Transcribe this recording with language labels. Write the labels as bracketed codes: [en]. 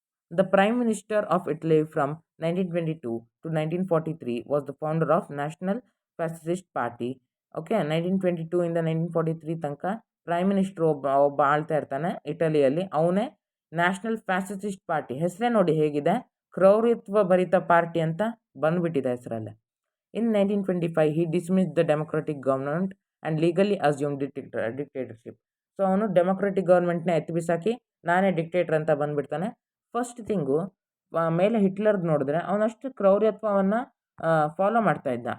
[en] The prime minister of Italy from 1922 to 1943 was the founder of national fascist party. [kn] Okay, 1922 ಇಂದ 1943 ತನಕ prime minister ಒಬ್ಬ ಆಳ್ತಾ ಇರ್ತಾನೆ ಇಟಲಿಯಲ್ಲಿ. ಅವನೇ national fascist party. ಹೆಸರೇ ನೋಡಿ ಹೇಗಿದೆ, ಕ್ರೌರ್ಯತ್ವ ಭರಿತ ಪಾರ್ಟಿ ಅಂತ ಬಂದ್ಬಿಟ್ಟಿದೆ ಹೆಸರಲ್ಲೇ. [en] In 1925 he dismissed the democratic government and legally assumed dictatorship. [kn] So ಅವನು ಡೆಮೊಕ್ರೆಟಿಕ್ ಗೌರ್ಮೆಂಟ್ನ ಎತ್ತಿ ಬಿಸಾಕಿ ನಾನೇ ಡಿಕ್ಟೇಟರ್ ಅಂತ ಬಂದ್ಬಿಡ್ತಾನೆ. ಫಸ್ಟ್ ಥಿಂಗು, ಮೇಲೆ ಹಿಟ್ಲರ್ದು ನೋಡಿದ್ರೆ ಅವನಷ್ಟು ಕ್ರೌರ್ಯತ್ವವನ್ನು ಫಾಲೋ ಮಾಡ್ತಾ ಇದ್ದ.